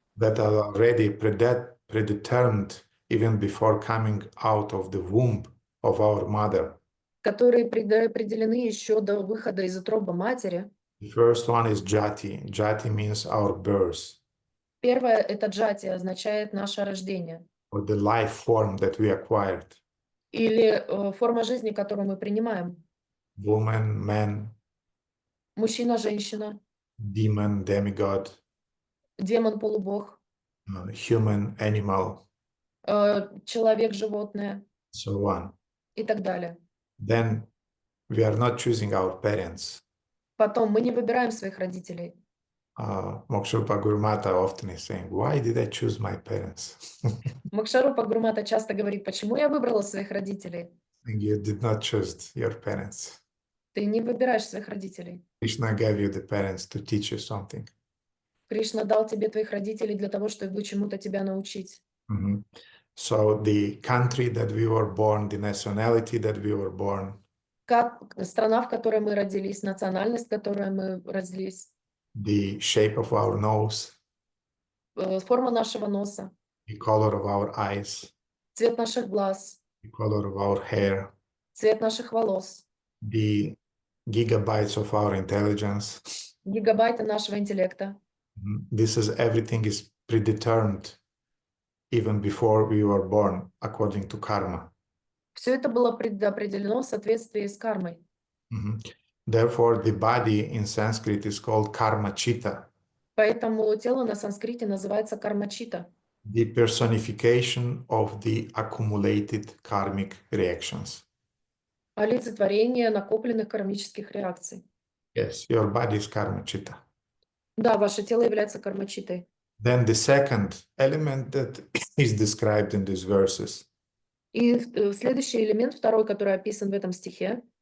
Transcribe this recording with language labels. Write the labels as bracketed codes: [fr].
[en] that are already predetermined even before coming out of the womb of our mother. [ru] которые предопределены еще до выхода из утробы матери. [en] The first one is jati. Jati means our birth, [ru] Первое — это джати, означает наше рождение. [en] or the life form that we acquired. [ru] Или форма жизни, которую мы принимаем. [en] Woman, man, [ru] Мужчина, женщина, [en] demon, demigod, [ru] демон, полубог, [en] human, animal, [ru] человек, животное. [en] so on. [ru] и так далее. [en] then we are not choosing our parents. [ru] Потом мы не выбираем своих родителей. [en] Moksha Gurumata often is saying, why did I choose my parents? [ru] Мокшарупа Гурмата часто говорит, почему я выбрала своих родителей? [en] You did not choose your parents. [ru] Ты не выбираешь своих родителей. [en] Krishna gave you the parents to teach you something. [ru] Кришна дал тебе твоих родителей для того, чтобы чему-то тебя научить. [en] So the country that we were born, the nationality that we were born, [ru] Страна, в которой мы родились, национальность, в которой мы родились, [en] the shape of our nose, [ru] форма нашего носа, [en] the color of our eyes, [ru] цвет наших глаз, [en] the color of our hair, [ru] цвет наших волос, [en] the gigabytes of our intelligence. [ru] гигабайты нашего интеллекта. [en] This is everything is predetermined even before we were born according to karma. [ru] Все это было предопределено в соответствии с кармой. [en] Therefore, the body in Sanskrit is called karma chitta, [ru] Поэтому тело на санскрите называется кармачита, [en] the personification of the accumulated karmic reactions. [ru] олицетворение накопленных кармических реакций. [en] Yes, your body is karma chitta. [ru] Да, ваше тело является кармачитой. [en] Then the second element that is described in these verses [ru] И следующий элемент, второй, который описан в этом стихе,